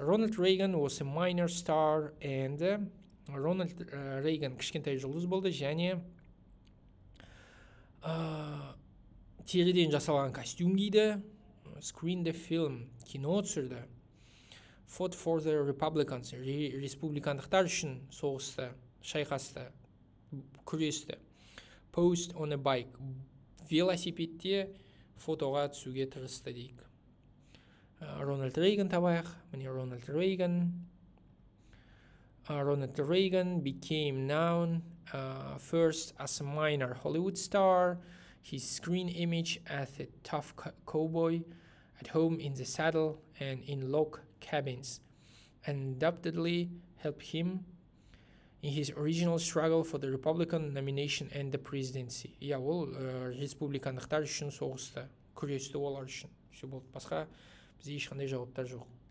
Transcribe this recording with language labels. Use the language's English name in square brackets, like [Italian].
[English] Ronald Reagan was a minor star and Ronald Reagan [Kazakh] кішкентай жұлдыз болды және теріден жасалған костюм киді. [English] Screen the film, [Kazakh] кино түсірді. [English] Fought for the Republicans, [Kazakh] республикандықтар үшін соғысты, шайқасты, күресті. [English] Posed on a bike, [Kazakh] велосипедте фотоға түсуге тырысты дейік. Рональд Рейган табайық. Міне Рональд Рейган. [English] Ronald Reagan became known first as a minor Hollywood star. His screen image as a tough cowboy at home in the saddle and in log cabins undoubtedly helped him in his original struggle for the Republican nomination and the presidency. [Kazakh] Ол республикандықтар үшін соғысты, күресті олар үшін. Все болды. Басқа бізде ешқандай жауаптар жоқ.